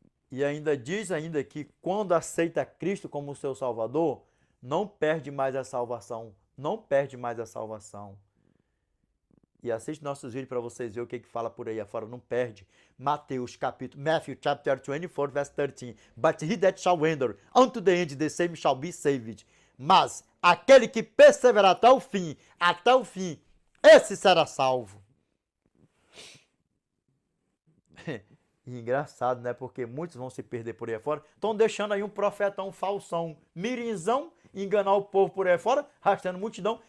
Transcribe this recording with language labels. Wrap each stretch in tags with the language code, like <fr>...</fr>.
<pt>E ainda diz que quando aceita Cristo como seu Salvador, não perde mais a salvação. Não perde mais a salvação. E assiste nossos vídeos para vocês verem o que fala por aí afora. Não perde.</pt> <en>Matthew chapter 24, verse 13. But he that shall enter unto the end, the same shall be saved.</en> <pt>Mas aquele que perseverar até o fim, esse será salvo. E engraçado, né? Porque muitos vão se perder por aí afora. Estão deixando aí um profetão falsão, mirinzão, enganar o povo por aí fora, arrastando multidão.</pt>